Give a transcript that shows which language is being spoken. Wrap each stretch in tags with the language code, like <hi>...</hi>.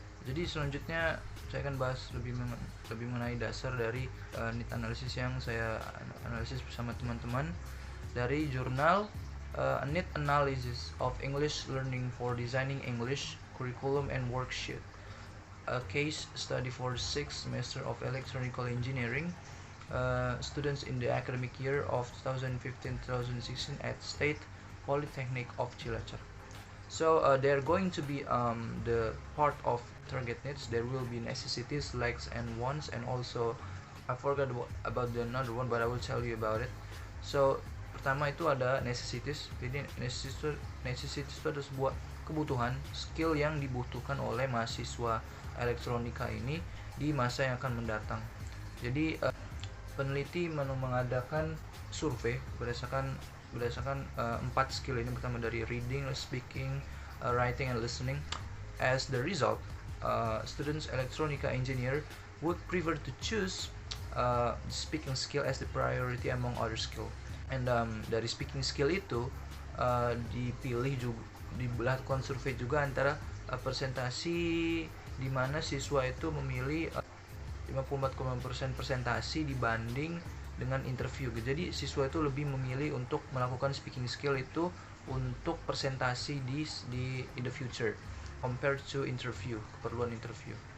<id>Jadi selanjutnya saya akan bahas lebih mengenai dasar dari need analysis yang saya analisis bersama teman-teman dari jurnal Need Analysis of English Learning for Designing English Curriculum and Worksheet, a case study for 6th semester of electronical engineering students in the academic year of 2015-2016 at State Polytechnic of Cilacap.</id> <en>So they're going to be the part of target needs. There will be necessities, likes and wants, and also I forgot about the another one, but I will tell you about it.</en> <id>So pertama itu ada necessities. Jadi necessities itu ada sebuah kebutuhan, skill yang dibutuhkan oleh mahasiswa elektronika ini di masa yang akan mendatang. Jadi peneliti mengadakan survei berdasarkan 4 skill ini, pertama dari</id> <en>reading, speaking, writing, and listening. As the result, students electronica engineer would prefer to choose speaking skill as the priority among other skill.</en> <id>And dari speaking skill itu dipilih juga, dilakukan survei juga antara presentasi di mana siswa itu memilih 54,% presentasi dibanding dengan interview. Jadi siswa itu lebih memilih untuk melakukan speaking skill itu untuk presentasi</id> <en>in the future compared to interview,</en> <id>keperluan interview.</id>